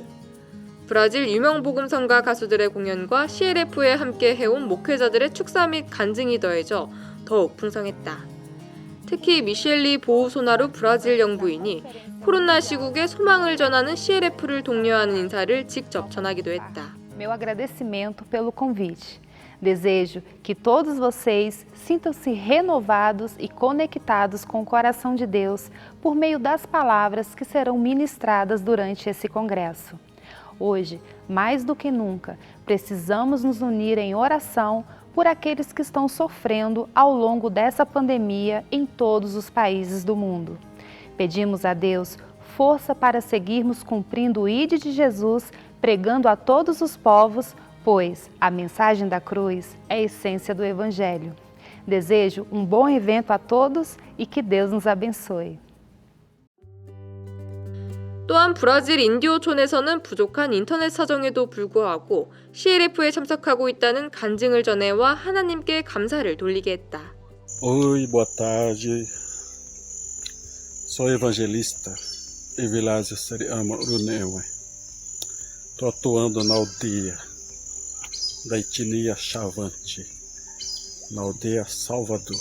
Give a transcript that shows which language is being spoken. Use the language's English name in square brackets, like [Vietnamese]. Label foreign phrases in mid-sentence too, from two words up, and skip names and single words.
[Korean] 브라질 유명 복음성가 가수들의 공연과 CLF에 함께 해온 목회자들의 축사 및 간증이 더해져 더욱 풍성했다. 특히 미셸리 보우소나루 브라질 영부인이 코로나 시국에 소망을 전하는 CLF를 독려하는 인사를 직접 전하기도 했다. [Portuguese] Meu agradecimento pelo convite. Desejo que todos vocês sintam-se renovados e conectados com o coração de Deus por meio das palavras que serão ministradas durante esse congresso. Hoje, mais do que nunca, precisamos nos unir em oração por aqueles que estão sofrendo ao longo dessa pandemia em todos os países do mundo. Pedimos a Deus força para seguirmos cumprindo o ID de Jesus, pregando a todos os povos, pois a mensagem da cruz é a essência do Evangelho. Desejo um bom evento a todos e que Deus nos abençoe. [Korean] 또한 브라질 인디오촌에서는 부족한 인터넷 사정에도 불구하고 CLF에 참석하고 있다는 간증을 전해와 하나님께 감사를 돌리게 했다. [Portuguese] Oi, boa tarde. Sou evangelista Evilásio Seriama Urunewe. Estou atuando na aldeia da etnia Chavante, na aldeia Salvador.